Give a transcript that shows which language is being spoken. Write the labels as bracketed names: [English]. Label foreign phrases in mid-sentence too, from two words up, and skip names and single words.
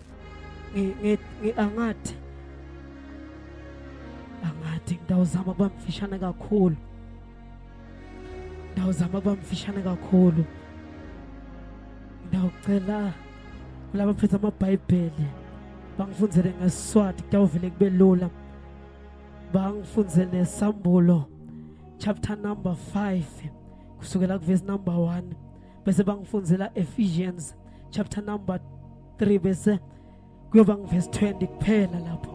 [Swati] Angathi ngidawuzama ukuba mfishane kakhulu. Ndawuzama ukuba mfishane kakhulu. Ndawucela kulabo phethe amaBhayibheli bangifundzele ngeSiswati kutawuvele kube lula. Bangifundzele Sambulo [English] chapter number 5 [Swati] kusukela kuverse [English] number 1 [Swati] bese bangifundzela Ephesians [English] chapter number 3 [Swati] bese kuyoba kuverse 20 kuphela lapho.